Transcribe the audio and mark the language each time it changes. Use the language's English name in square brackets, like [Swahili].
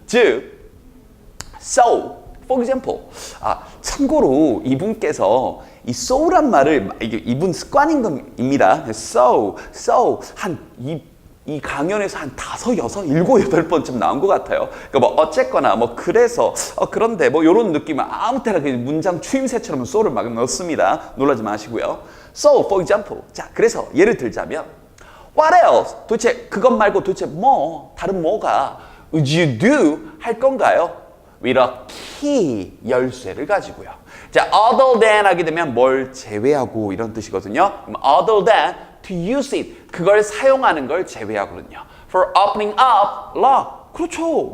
[Korean] 즉, [English] so, for example, [Korean] 참고로 이분께서 이 so란 말을 이분 습관인 겁니다. so, 이 강연에서 한 5, 6, 7, 8번쯤 나온 것 같아요. 그러니까 뭐 어쨌거나 뭐 그래서 그런데 뭐 이런 느낌은 아무 때나 문장 추임새처럼 so를 막 넣습니다. 놀라지 마시고요. [English] So, for example, [Korean] 자 그래서 예를 들자면 [English] What else? [Korean] 도대체 그것 말고 도대체 뭐 다른 뭐가 [English] would you do [Korean] 할 건가요? [English] With a key [Korean] 열쇠를 가지고요. 자, other than 하게 되면 뭘 제외하고 이런 뜻이거든요. 그럼 [English] other than to use it [Korean] 그걸 사용하는 걸 제외하거든요. [English] For opening up lock [Korean] 그렇죠.